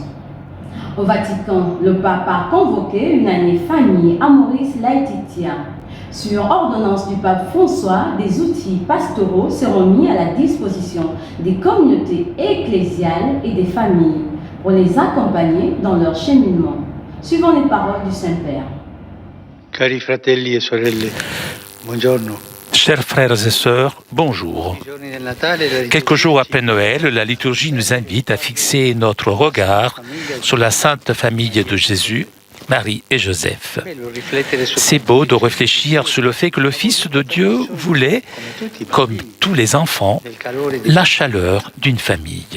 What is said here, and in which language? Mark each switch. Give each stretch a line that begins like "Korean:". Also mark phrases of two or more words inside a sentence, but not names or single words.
French: Au Vatican, le pape a convoqué une année famille Amoris Laetitia. Sur ordonnance du pape François, des outils pastoraux seront mis à la disposition des communautés ecclésiales et des familles pour les accompagner dans leur cheminement. Suivant les paroles du Saint-Père.
Italian: Cari fratelli e sorelle, buongiorno.
French: Chers frères et sœurs, bonjour. Quelques jours après Noël, la liturgie nous invite à fixer notre regard sur la Sainte Famille de Jésus, Marie et Joseph. C'est beau de réfléchir sur le fait que le Fils de Dieu voulait, comme tous les enfants, la chaleur d'une famille.